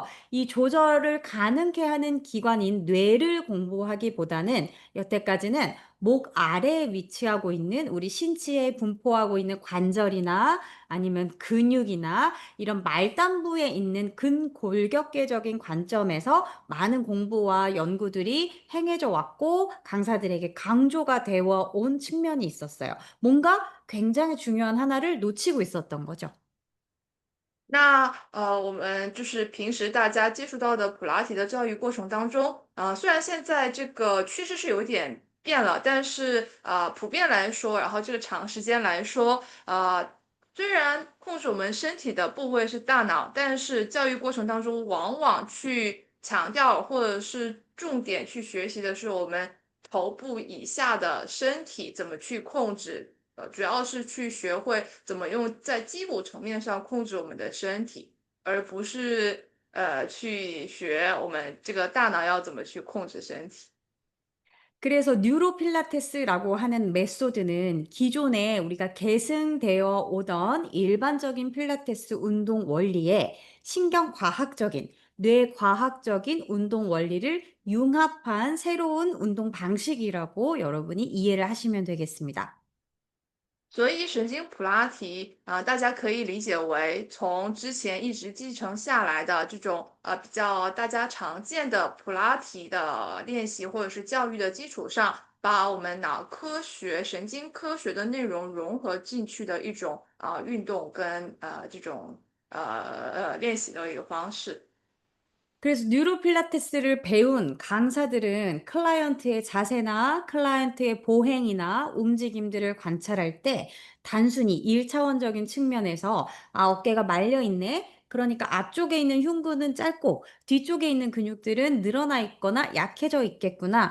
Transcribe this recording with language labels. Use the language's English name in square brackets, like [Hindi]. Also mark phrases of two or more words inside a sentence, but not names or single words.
[Korean] 이 조절을 가능케 하는 기관인 뇌를 공부하기보다는 여태까지는 목 아래에 위치하고 있는 우리 신체에 분포하고 있는 관절이나 아니면 근육이나 이런 말단부에 있는 근골격계적인 관점에서 많은 공부와 연구들이 행해져 왔고 강사들에게 강조가 되어 온 측면이 있었어요. 뭔가 굉장히 중요한 하나를 놓치고 있었던 거죠. [Chinese] 那我们就是平时大家接触到的普拉提的教育过程当中，虽然现在这个趋势是有点变了，但是普遍来说，然后这个长时间来说，虽然控制我们身体的部位是大脑，但是教育过程当中往往去强调或者是重点去学习的是我们头部以下的身体怎么去控制。主要是去学会怎么用在肌骨层面上控制我们的身体，而不是去学我们这个大脑要怎么去控制身体。 [Korean] 그래서 뉴로필라테스라고 하는 메소드는 기존에 우리가 계승되어 오던 일반적인 필라테스 운동 원리에 신경과학적인, 뇌과학적인 운동 원리를 융합한 새로운 운동 방식이라고 여러분이 이해를 하시면 되겠습니다. [Chinese] 所以神经普拉提大家可以理解为从之前一直继承下来的这种比较大家常见的普拉提的练习或者是教育的基础上，把我们脑科学、神经科学的内容融合进去的一种运动跟这种练习的一个方式。 [Korean] 그래서 뉴로필라테스를 배운 강사들은 클라이언트의 자세나 클라이언트의 보행이나 움직임들을 관찰할 때 단순히 1차원적인 측면에서 어깨가 말려 있네. 그러니까 앞쪽에 있는 흉부는 짧고 뒤쪽에 있는 근육들은 늘어나 있거나 약해져 있겠구나.